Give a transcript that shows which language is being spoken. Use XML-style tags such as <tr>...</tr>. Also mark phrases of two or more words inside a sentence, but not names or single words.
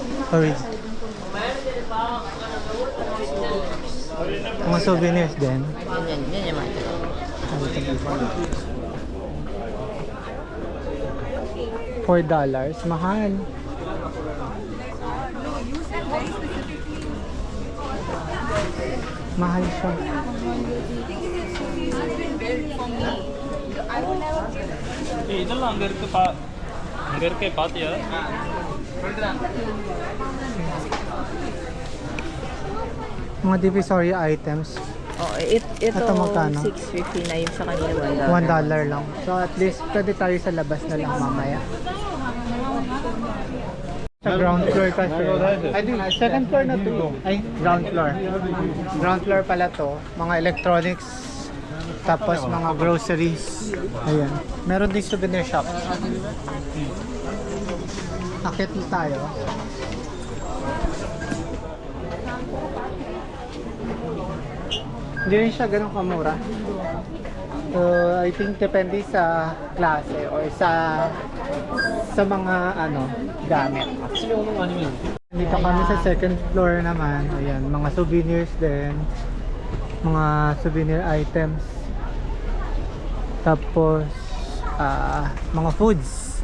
<tl>Mga souvenirs din. Yan yung mga. $4. Mahal. Mahal siya.</tl> <hi>इधर ना घर के पास यार</hi> <tl>Mga divisory items. Oh, ito Ito magkano? 650 na yung sa kanila $1. $1 lang. So</tl> <en>at least</en> <tl>pwede tayo sa labas na lang mamaya. Sa ground floor kasi.</tl> <en>I think second floor</en> <tl>na to. Ay,</tl> <en>ground floor. Ground floor</en> <tl>pala to. Mga electronics. Tapos mga groceries. Ayan. Meron din souvenir shop. Akit na tayo. Hindi rin siya ganun kamura. So,</tl> <en>I think</en> <tl>depende sa klase or sa mga ano, gamit. Dito kami sa</tl> <en>second floor</en> <tl>naman. Ayan, mga souvenirs din. Mga</tl> <en>souvenir items.</en> <tl>Tapos mga foods.</tl>